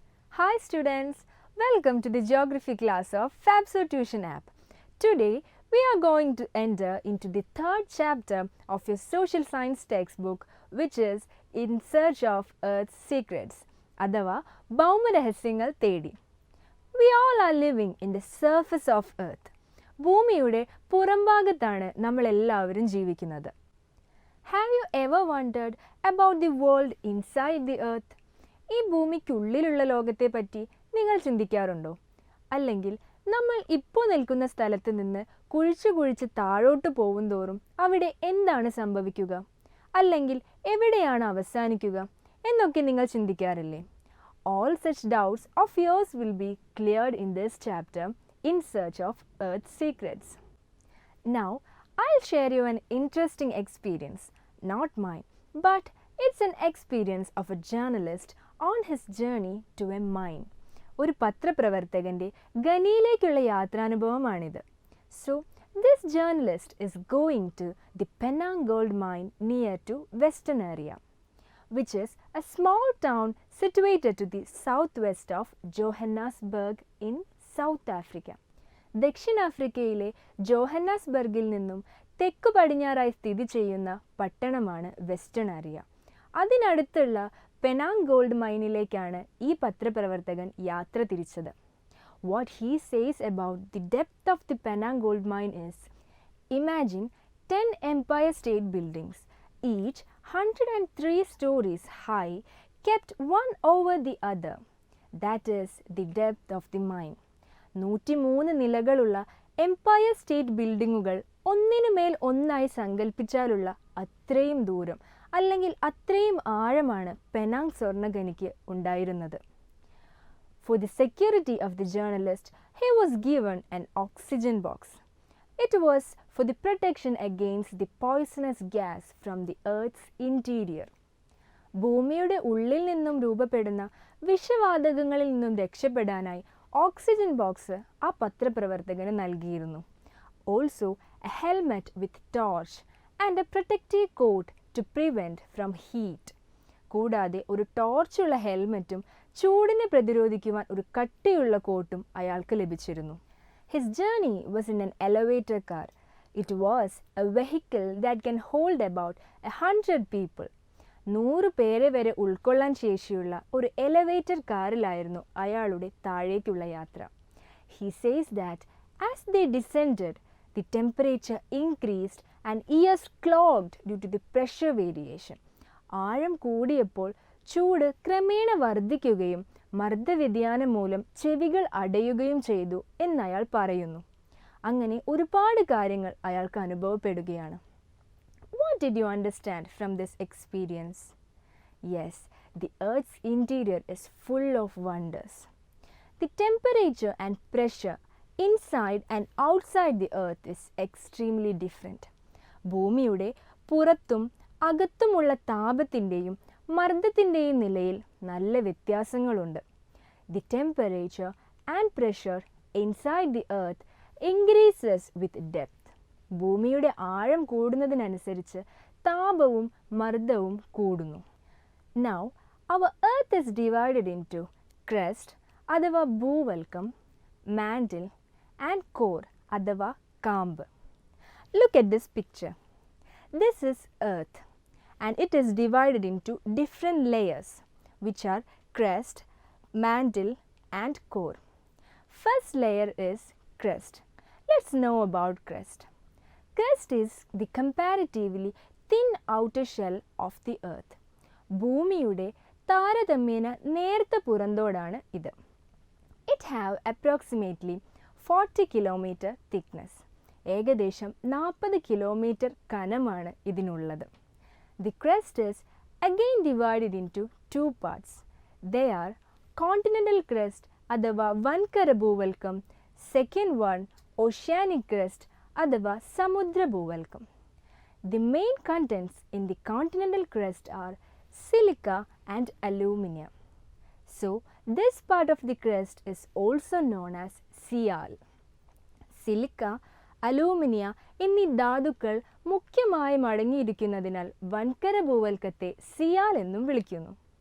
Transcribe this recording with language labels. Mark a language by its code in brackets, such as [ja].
[en] Hi students, welcome to the geography class of Fabzo Tuition app. Today we are going to enter into the third chapter of your social science textbook, which is In Search of Earth's Secrets, [ml] അഥവാ ഭൗമരഹസ്യങ്ങൾ തേടി. [en] We all are living in the surface of Earth. [ml] ഭൂമിയുടെ പുറംഭാഗത്താണ് നമ്മളെല്ലാവരും ജീവിക്കുന്നത്. [en] Have you ever wondered about the world inside the Earth? [ml] ഈ ഭൂമിക്കുള്ളിലുള്ള ലോകത്തെ പറ്റി നിങ്ങൾ ചിന്തിക്കാറുണ്ടോ? അല്ലെങ്കിൽ നമ്മൾ ഇപ്പോൾ നിൽക്കുന്ന സ്ഥലത്ത് നിന്ന് കുഴിച്ച് താഴോട്ട് പോകുന്തോറും അവിടെ എന്താണ് സംഭവിക്കുക? അല്ലെങ്കിൽ എവിടെയാണ് അവസാനിക്കുക എന്നൊക്കെ നിങ്ങൾ ചിന്തിക്കാറില്ലേ? [en] All such doubts of yours will be cleared in this chapter, In Search of Earth's Secrets. Now, I'll share you an interesting experience, not mine, but it's an experience of a journalist on his journey to a mine. [ml] ഒരു പത്രപ്രവർത്തകൻ്റെ ഖനിയിലേക്കുള്ള യാത്രാനുഭവമാണിത്. [en] So, this journalist is going to the Penang gold mine near to Western area, which is a small town situated to the southwest of Johannesburg in South Africa. [ml] ദക്ഷിണാഫ്രിക്കയിലെ ജോഹന്നാസ്ബർഗിൽ നിന്നും തെക്കു പടിഞ്ഞാറായി സ്ഥിതി ചെയ്യുന്ന പട്ടണമാണ് western area. അതിനടുത്തുള്ള Penang gold മൈനിലേക്കാണ് ഈ പത്രപ്രവർത്തകൻ യാത്ര തിരിച്ചത്. [en] What he says about the depth of the Penang gold mine is, imagine 10 Empire State buildings, each 103 stories high, kept one over the other. That is the depth of the mine. [ml] 103 നിലകളുള്ള Empire state ബിൽഡിങ്ങുകൾ ഒന്നിനുമേൽ ഒന്നായി സങ്കല്പിച്ചാലുള്ള അത്രയും ദൂരം അല്ലെങ്കിൽ അത്രയും ആഴമാണ് Penang സ്വർണ്ണഖനിക്ക് ഉണ്ടായിരുന്നത്. [en] For the security of the journalist, he was given an oxygen box. It was for the protection against the poisonous gas from the Earth's interior. [ml] ഭൂമിയുടെ ഉള്ളിൽ നിന്നും രൂപപ്പെടുന്ന വിഷവാതകങ്ങളിൽ നിന്നും രക്ഷപ്പെടാനായി ഓക്സിജൻ ബോക്സ് ആ പത്രപ്രവർത്തകന് നൽകിയിരുന്നു. [en] Also a helmet with torch and a protective coat to prevent from heat. [ml] കൂടാതെ ഒരു ടോർച്ചുള്ള ഹെൽമെറ്റും ചൂടിനെ പ്രതിരോധിക്കുവാൻ ഒരു കട്ടിയുള്ള കോട്ടും അയാൾക്ക് ലഭിച്ചിരുന്നു. [en] His journey was in an elevator car. It was a vehicle that can hold about 100 people. [ml] 100 പേരെ വരെ ഉൾക്കൊള്ളാൻ ശേഷിയുള്ള ഒരു എലവേറ്റർ കാറിലായിരുന്നു അയാളുടെ താഴേക്കുള്ള യാത്ര. [en] He says that as they descended, the temperature increased and ears clogged due to the pressure variation. [ml] ആഴം കൂടിയപ്പോൾ ചൂട് ക്രമേണ വർദ്ധിക്കുകയും മർദ്ദവ്യതിയാനം മൂലം ചെവികൾ അടയുകയും ചെയ്തു എന്നയാൾ പറയുന്നു. അങ്ങനെ ഒരുപാട് കാര്യങ്ങൾ അയാൾക്ക് അനുഭവപ്പെടുകയാണ്. [en] What did you understand from this experience? Yes, the Earth's interior is full of wonders. The temperature and pressure inside and outside the Earth is extremely different. [ml] ഭൂമിയുടെ പുറത്തും അകത്തുമുള്ള താപത്തിൻ്റെയും മർദ്ദത്തിൻ്റെയും നിലയിൽ നല്ല വ്യത്യാസങ്ങളുണ്ട്. [en] The temperature and pressure inside the Earth increases with depth. [ml] ഭൂമിയുടെ ആഴം കൂടുന്നതിനനുസരിച്ച് താപവും മർദ്ദവും കൂടുന്നു. [en] Now, our Earth is divided into crust [ml] അഥവാ ഭൂവൽക്കം, [en] mantle and core [ml] അഥവാ കാമ്പ്. [en] Look at this picture. This is Earth and it is divided into different layers which are crust, mantle and core. First layer is crust. Let's know about crust. Crust is the comparatively thin outer shell of the Earth. [ml] ഭൂമിയുടെ താരതമ്യേന നേർത്ത പുറന്തോടാണ് ഇത്. [en] It have approximately 40 kilometer thickness. [ml] ഏകദേശം 40 kilometre കനമാണ് ഇതിനുള്ളത്. [en] The crust is again divided into two parts. They are continental crust [ml] അഥവാ വൻകര ഭൂവൽക്കം, [en] second one oceanic crust [ml] അഥവാ സമുദ്ര ഭൂവൽക്കം. [en] The main contents in the continental crust are silica and aluminium. So, this part of the crust is also known as Sial. [ml] Silica, അലൂമിനിയ എന്നീ ധാതുക്കൾ മുഖ്യമായും അടങ്ങിയിരിക്കുന്നതിനാൽ വൻകര ഭൂവൽക്കത്തെ സിയാൽ എന്നും വിളിക്കുന്നു.